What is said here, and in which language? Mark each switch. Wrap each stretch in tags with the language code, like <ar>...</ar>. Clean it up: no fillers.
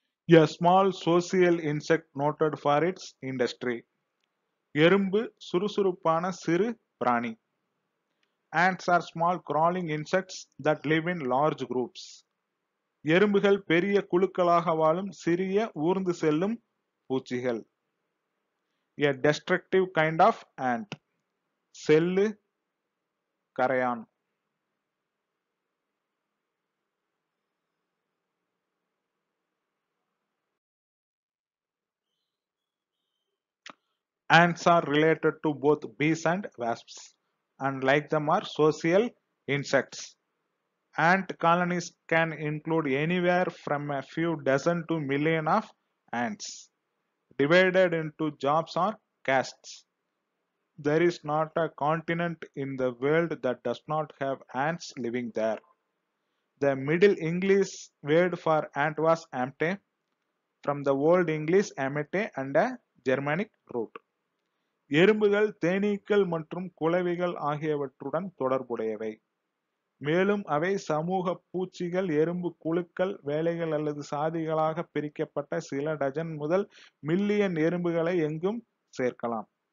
<en>A small social insect noted for its industry.</en> <ta>எறும்பு சுறுசுறுப்பான சிறு பிராணி.</ta> <en>Ants are small crawling insects that live in large groups.</en> <ta>எறும்புகள் பெரிய குழுக்களாக வாழும் சிறிய ஊர்ந்து செல்லும் பூச்சிகள்.</ta> <en>A destructive kind of ant.</en> <ta>Cell, கரையான்.</ta> <en>Ants are related to both bees and wasps, and like them are social insects. Ant colonies can include anywhere from a few dozen to million of ants, divided into jobs or castes. There is not a continent in the world that does not have ants living there. The Middle English word for ant was amte, from the Old English amete and a Germanic root.</en> <ta>எறும்புகள் தேனீக்கள் மற்றும் குளவிகள் ஆகியவற்றுடன் தொடர்புடையவை. மேலும் அவை சமூக பூச்சிகள், எறும்பு குழுக்கள், வேலைகள் அல்லது சாதிகளாக பிரிக்கப்பட்ட சில டஜன் முதல் மில்லியன் எறும்புகளை எங்கும் சேர்க்கலாம்.</ta>